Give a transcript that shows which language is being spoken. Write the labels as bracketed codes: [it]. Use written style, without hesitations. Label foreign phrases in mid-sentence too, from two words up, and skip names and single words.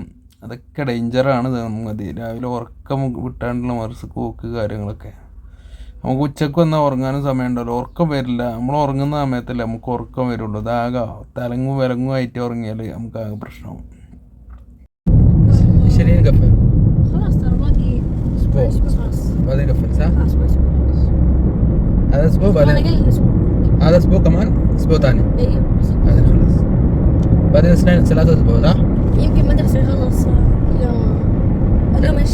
[ml] അതൊക്കെ ഡേഞ്ചറാണ് മതി. രാവിലെ ഉറക്കം വിട്ടാണ്ടുള്ള മദ്രസക്ക് പോക്ക് കാര്യങ്ങളൊക്കെ. നമുക്ക് ഉച്ചക്ക് വന്നാൽ ഉറങ്ങാനും സമയം ഉണ്ടല്ലോ, ഉറക്കം വരില്ല. നമ്മൾ ഉറങ്ങുന്ന സമയത്തല്ലേ നമുക്ക് ഉറക്കം വരുള്ളൂ. ഇതാകെ തലങ്ങും വിലങ്ങും ആയിട്ട് ഉറങ്ങിയാൽ നമുക്ക് ആകെ പ്രശ്നമാവും. ശരി [ar] خلاص ترى باقي اسبوع خلاص. بعدين يقفل صح؟ خلاص اسبوع. هذا اسبوع بعدين اسبوع. هذا اسبوع كمان اسبوع ثاني. ايوه بعدين خلاص. بعدين اثنين ثلاثة اسبوع صح؟ يمكن مدرسة يخلص اليوم ايش؟